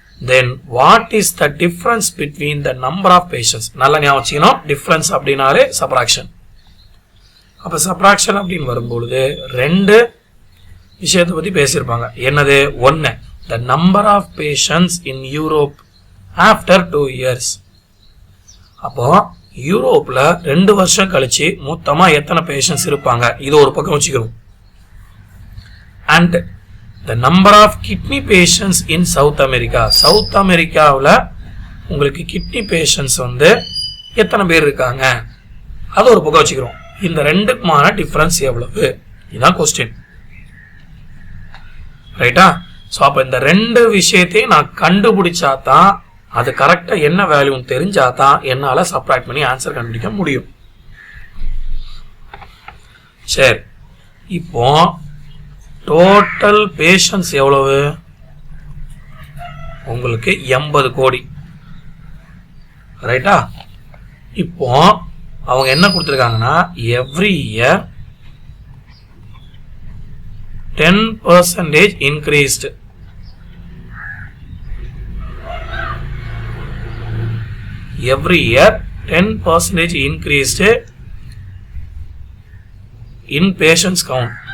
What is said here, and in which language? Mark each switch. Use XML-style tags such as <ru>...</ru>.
<en>Then what is the difference between the number of patients?</en> <ta>நல்லா ஞாபகம் வச்சுக்கணும், difference அப்படின்னாலே சப்ராக்ஷன். அப்ப சப்ராக்ஷன் அப்படின்னு வரும்பொழுது 2 விஷயத்தை பத்தி பேசியிருப்பாங்க. என்னது?</ta> <en>1, the number of patients in Europe after 2 years.</en> <ta>அப்போ யூரோப்ல 2 வருஷம் கழிச்சு மொத்தமா எத்தனை பேஷண்ட்ஸ் இருப்பாங்க, இது ஒரு பக்கம் வச்சுக்கிறோம்.</ta> <en>And the number of kidney patients in South America.</en> <ta>South அமெரிக்காவில் உங்களுக்கு கிட்னி பேஷண்ட்ஸ் எத்தனை பேர் இருக்காங்க, அது ஒரு பக்கம் வச்சுக்கிறோம். இந்த 2க்குமான டிஃபரன்ஸ் எவ்வளவு, இதுதான் கொஸ்டின். ரைட்டா? ஸோ அப்போ இந்த 2 விஷயத்தையும் நான் கண்டுபிடிச்சா தான், அது கரெக்டா என்ன வேல்யூன்னு தெரிஞ்சா தான் என்னால சப்ராக்ட் பண்ணி ஆன்சர் கண்டுபிடிக்க முடியும். சரி, இப்போ டோட்டல் பேஷன்ஸ் எவ்வளவு? உங்களுக்கு 80 கோடி. ரைட்டா? இப்போ அவங்க என்ன கொடுத்துருக்காங்கன்னா</ta> <en>Every year 10% increased. Every year 10% increased in patients count.</en>